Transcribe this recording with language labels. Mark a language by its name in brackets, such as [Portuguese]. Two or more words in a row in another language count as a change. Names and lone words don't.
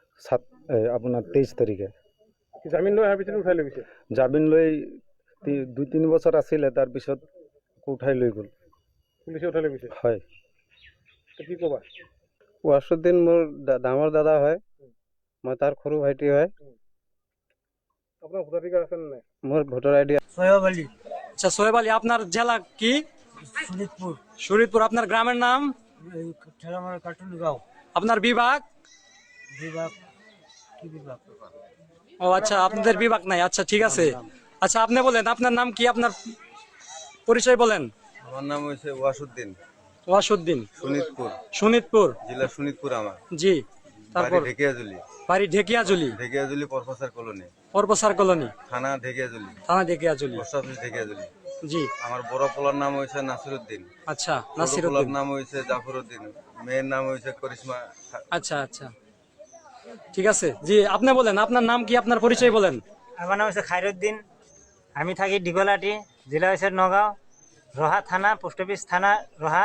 [Assamese] আপোনাৰ 23 তাৰিখে। জামিন লৈ অহাৰ পিছত উঠাই লৈ গৈছে? জামিন লৈ 2-3 বছৰ আছিলে, তাৰপিছত উঠাই লৈ গ'ল। পুলিচে উঠাই লৈ গৈছে? হয়। কি ক'বা? ৱাছুদ্দিন মোৰ ডাঙৰ দাদা হয়, মই তাৰ সৰু ভাইটি হয়। [Bangla] আপনার ভোটাধিকার আছে না? মোর ভোটার আইডি সোহেব আলী। আচ্ছা সোহেব আলী, আপনার জেলা কি? শরীয়তপুর। শরীয়তপুর। আপনার গ্রামের নাম? ঠেলামারা কাটুনগাঁও। আপনার বিভাগ? বিভাগ কি বিভাগ? ও আচ্ছা, আপনাদের বিভাগ নাই। আচ্ছা ঠিক আছে। আচ্ছা আপনি বলেন আপনার নাম কি, আপনার পরিচয় বলেন। আমার নাম হচ্ছে ওয়াসুদ্দিন। ওয়াসুদ্দিন। শোনিতপুর। শোনিতপুর জেলা শোনিতপুর আমার। জি। তারপর ঢেকিয়াজুলি। বাড়ি ঢেকিয়াজুলি। ঢেকিয়াজুলি পরপসার কলোনি। পরপসার কলোনি। থানা ঢেকিয়াজুলি। থানা ঢেকিয়াজুলি। পোস্ট অফিস ঢেকিয়াজুলি। জি। আমার বড় পোলার নাম হচ্ছে নাসিরউদ্দিন। আচ্ছা, নাসিরউদ্দিন। নাসিরউদ্দিন। নাম হচ্ছে জাফরউদ্দিন। মেয়ের নাম হচ্ছে করিশ্মা। আচ্ছা আচ্ছা ঠিক আছে। জি আপনি বলেন আপনার নাম কি, আপনার পরিচয় বলেন। আমার নাম হচ্ছে খায়রুদ্দিন, আমি থাকি ডিগলাটি, জেলা হচ্ছে নগাঁও, রহা থানা, পোস্ট অফিস থানা রহা।